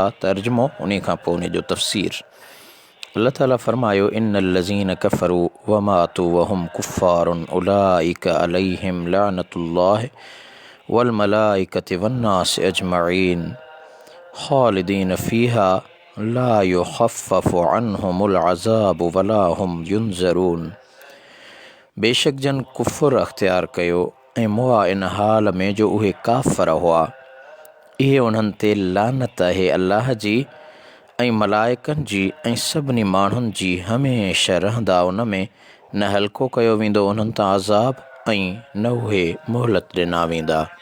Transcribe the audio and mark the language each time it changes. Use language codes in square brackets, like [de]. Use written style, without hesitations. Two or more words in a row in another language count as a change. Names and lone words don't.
[sd] तर्जुमो उन खां पोइ उन जो तफ़सीर। अल्लाह ताला फ़रमायो, [ar] إن الذين كفروا وماتوا وهم كفار أولئك عليهم لعنة الله والملائكة والناس أجمعين خالدين فيها لا يخفف عنهم العذاب ولا هم ينظرون. [sd] बेशक जन कुफ़ुर अख़्तियार कयो ऐं मुआ इन हाल में जो उहे काफ़र हुआ, इहे उन्हनि ते लानत आहे अल्लाह जी ऐं मलाइकनि जी ऐं सभिनी माण्हुनि जी हमेशह रहंदा उन में। न हल्को कयो वेंदो उन्हनि तां अज़ाब ऐं न उहे मोहलत ॾिना वेंदा।